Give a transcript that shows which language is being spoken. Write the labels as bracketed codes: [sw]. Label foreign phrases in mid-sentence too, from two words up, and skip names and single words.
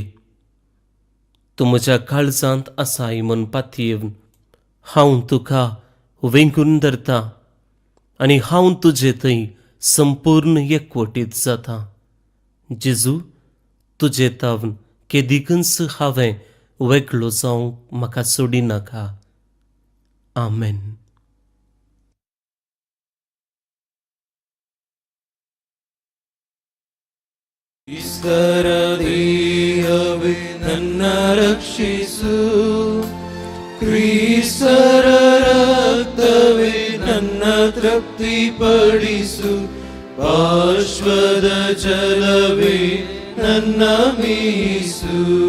[kok] तूं म्हज्या काळजांत आसाय म्हूण पातयेवन हांव तुका वेंगून धरतां आनी हांव तुजे थंय संपूर्ण एकवटीत जातां. जेजू, तुजे तावन केदिकच हांवें वेगळो जावंक म्हाका सोडिनाका. आमेन. [kn] ಕ್ರಿಸ್ತರ ದೇಹವೇ ನನ್ನ ರಕ್ಷಿಸು, ಕ್ರಿಸ್ತರ ರಕ್ತವೇ ನನ್ನ ತೃಪ್ತಿಪಡಿಸು, ಪಾರ್ಶ್ವದ ಜಲವೇ ನನ್ನ ಮೀಸು.